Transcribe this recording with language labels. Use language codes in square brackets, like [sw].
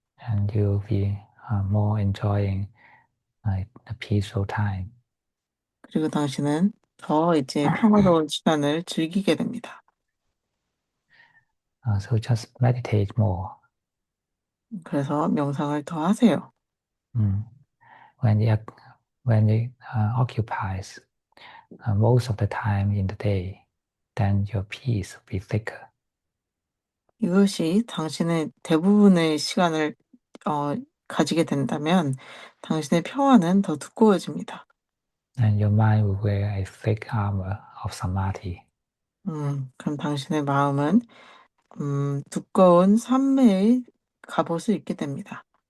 [en] And you'll be more enjoying a peaceful time. [ko] 그리고 당신은 더 이제 평화로운 시간을 즐기게 됩니다. [en] So just meditate more. [ko] 그래서 명상을 더 하세요. Mm. [en] When it occupies most of the time in the day, then your peace will be thicker. [ko] 이것이 당신의 대부분의 시간을 가지게 된다면 당신의 평화는 더 두꺼워집니다. [en] And your mind will wear a thick armor of samadhi. [ko] 그럼 당신의 마음은 두꺼운 삼매의 갑옷을 입게 됩니다.